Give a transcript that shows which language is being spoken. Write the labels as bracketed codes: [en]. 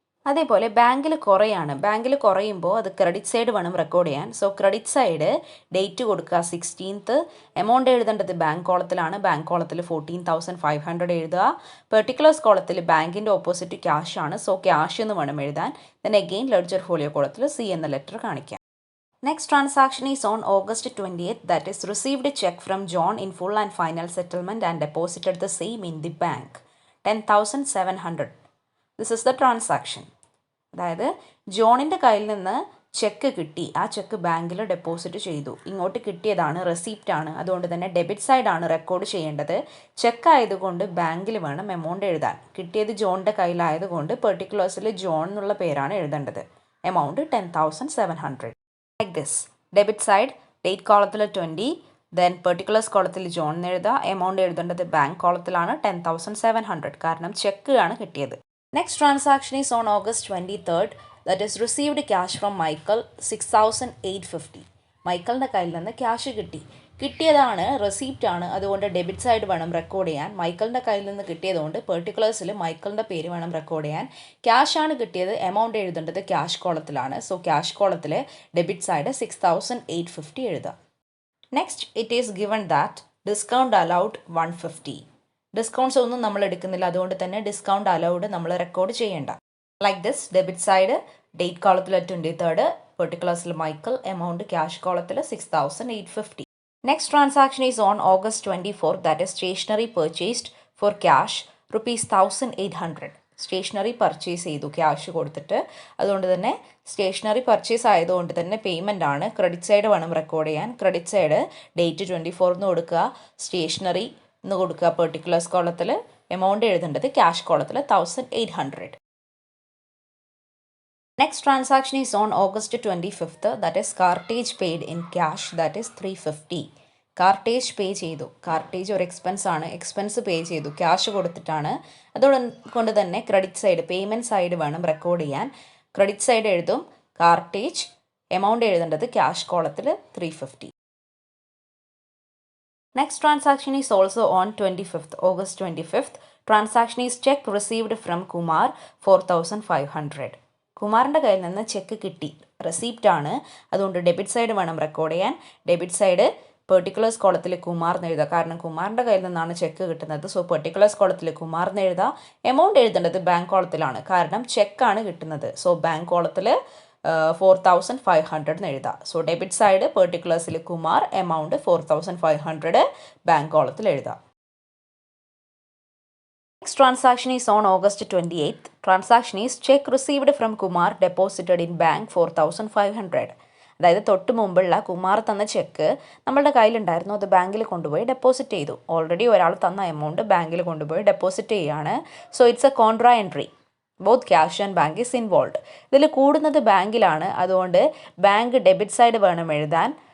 [ml] അതേപോലെ ബാങ്കിൽ കുറയാണ്, ബാങ്കിൽ കുറയുമ്പോൾ അത് ക്രെഡിറ്റ് സൈഡ് വേണം റെക്കോർഡ് ചെയ്യാൻ. സോ ക്രെഡിറ്റ് സൈഡ് ഡേറ്റ് കൊടുക്കുക 16th, എമൗണ്ട് എഴുതേണ്ടത് ബാങ്ക് കോളത്തിലാണ്, ബാങ്ക് കോളത്തിൽ 14,500 എഴുതുക. പെർട്ടിക്കുലേഴ്സ് കോളത്തിൽ ബാങ്കിൻ്റെ ഓപ്പോസിറ്റ് ക്യാഷ് ആണ്, സോ ക്യാഷ് എന്ന് വേണം എഴുതാൻ. ദെൻ അഗെയിൻ ലെഡ്ജർ ഫോളിയോ കോളത്തിൽ സി എന്ന ലെറ്റർ കാണിക്കാം. [en] Next transaction is on August 20th, that is received a check from John in full and final settlement and deposited the same in the bank 10,700. This is the transaction. [ml] അതായത് ജോണിൻ്റെ കയ്യിൽ നിന്ന് check കിട്ടി, ആ check ബാങ്കിൽ deposit ചെയ്തു, ഇങ്ങോട്ട് കിട്ടിയതാണ്, receipt ആണ്, അതുകൊണ്ട് തന്നെ ഡെബിറ്റ് സൈഡാണ് റെക്കോർഡ് ചെയ്യേണ്ടത്. ചെക്ക് ആയതുകൊണ്ട് ബാങ്കിൽ വേണം എമൗണ്ട് എഴുതാൻ. കിട്ടിയത് ജോണിൻ്റെ കയ്യിലായതുകൊണ്ട് പെർട്ടിക്കുലേഴ്സിൽ ജോൺ എന്നുള്ള പേരാണ് എഴുതേണ്ടത്. Amount 10,700. Like this, debit side date കോളത്തിൽ 20, ദെൻ പെർട്ടിക്കുലേഴ്സ് കോളത്തിൽ ജോൺ എന്ന് എഴുതുക, എമൗണ്ട് എഴുതേണ്ടത് ബാങ്ക് കോളത്തിലാണ് 10,700, കാരണം ചെക്ക് ആണ് കിട്ടിയത്. [en] Next transaction is on August 23rd, that is received cash from Michael 6,850. [ml] മൈക്കിളിൻ്റെ കയ്യിൽ നിന്ന് ക്യാഷ് കിട്ടിയതാണ്, റെസിപ്റ്റ് ആണ്, അതുകൊണ്ട് ഡെബിറ്റ് സൈഡ് വേണം റെക്കോർഡ് ചെയ്യാൻ. മൈക്കിളിൻ്റെ കയ്യിൽ നിന്ന് കിട്ടിയതുകൊണ്ട് പെർട്ടിക്കുലേഴ്സിൽ മൈക്കിളിൻ്റെ പേര് വേണം റെക്കോർഡ് ചെയ്യാൻ. ക്യാഷ് ആണ് കിട്ടിയത്, എമൗണ്ട് എഴുതേണ്ടത് ക്യാഷ് കോളത്തിലാണ്. സോ ക്യാഷ് കോളത്തിൽ ഡെബിറ്റ് സൈഡ് 6,850 എഴുതാം. [en] Next, it is given that discount allowed 150. [ml] Discounts ഒന്നും നമ്മൾ എടുക്കുന്നില്ല, അതുകൊണ്ട് തന്നെ ഡിസ്കൗണ്ട് അലൗഡ് നമ്മൾ റെക്കോർഡ് ചെയ്യേണ്ട. Like this, debit side date കോളത്തിൽ 23rd, പെർട്ടിക്കുലേഴ്സിൽ മൈക്കിൾ, എമൗണ്ട് ക്യാഷ് കോളത്തിൽ 6,850. [en] Next transaction is on August 24th, that is stationery purchased for cash rupees 1,800. [ml] Stationery purchase ചെയ്തു ക്യാഷ് കൊടുത്തിട്ട്. അതുകൊണ്ട് തന്നെ സ്റ്റേഷനറി പർച്ചേസ് ആയതുകൊണ്ട് തന്നെ പേയ്മെൻ്റ് ആണ്. ക്രെഡിറ്റ് സൈഡ് വേണം റെക്കോർഡ് ചെയ്യാൻ. ക്രെഡിറ്റ് സൈഡ് ഡേറ്റ് 24 എന്ന് കൊടുക്കുക, സ്റ്റേഷനറി എന്ന് കൊടുക്കുക പെർട്ടിക്കുലേഴ്സ് കോളത്തിൽ, എമൗണ്ട് എഴുതേണ്ടത് ക്യാഷ് കോളത്തിൽ 1800. [en] Next transaction is on August 25th, that is cartage paid in cash, that is 350. [ml] Cartage പേ ചെയ്തു. കാർട്ടേജ് ഒരു എക്സ്പെൻസ് ആണ്, എക്സ്പെൻസ് പേ ചെയ്തു ക്യാഷ് കൊടുത്തിട്ടാണ്. അതുകൊണ്ട് തന്നെ ക്രെഡിറ്റ് സൈഡ് പേയ്മെൻറ്റ് സൈഡ് വേണം റെക്കോർഡ് ചെയ്യാൻ. ക്രെഡിറ്റ് സൈഡ് എഴുതും കാർട്ടേജ്, എമൗണ്ട് എഴുതേണ്ടത് ക്യാഷ് കോളത്തിൽ 350. [en] Next transaction is also on 25th, August 25th. Transaction is check received from Kumar 4500. [ml] കുമാറിൻ്റെ കയ്യിൽ നിന്ന് ചെക്ക് കിട്ടി, റെസീപ്റ്റ് ആണ്. അതുകൊണ്ട് ഡെബിറ്റ് സൈഡ് വേണം റെക്കോർഡ് ചെയ്യാൻ. ഡെബിറ്റ് സൈഡ് പെർട്ടിക്കുലേഴ്സ് കോളത്തിൽ കുമാർ എന്ന് എഴുതുക, കാരണം കുമാറിൻ്റെ കയ്യിൽ നിന്നാണ് ചെക്ക് കിട്ടുന്നത്. സോ പെർട്ടിക്കുലേഴ്സ് കോളത്തിൽ കുമാർ എന്ന് എഴുതുക. എമൗണ്ട് എഴുതേണ്ടത് ബാങ്ക് കോളത്തിലാണ്, കാരണം ചെക്കാണ് കിട്ടുന്നത്. സോ ബാങ്ക് കോളത്തിൽ 4500 എന്ന് എഴുതുക. So debit side പെർട്ടിക്കുലേഴ്സിൽ Kumar, amount 4500 bank കോളത്തിൽ എഴുതുക. [en] Next transaction is on August 28th. Transaction is check received from Kumar deposited in bank 4500. [ml] അതായത് തൊട്ട് മുമ്പുള്ള കുമാർ തന്ന ചെക്ക് നമ്മളുടെ കയ്യിലുണ്ടായിരുന്നു, അത് ബാങ്കിൽ കൊണ്ടുപോയി ഡെപ്പോസിറ്റ് ചെയ്തു. ഓൾറെഡി ഒരാൾ തന്ന എമൗണ്ട് ബാങ്കിൽ കൊണ്ടുപോയി ഡെപ്പോസിറ്റ് ചെയ്യുകയാണ്. [en] So it's a contra entry. Both cash and bank is involve. [ml] ഇതിൽ കൂടുന്നത് ബാങ്കിലാണ്, അതുകൊണ്ട് ബാങ്ക് ഡെബിറ്റ് സൈഡ് വേണം എഴുതാൻ.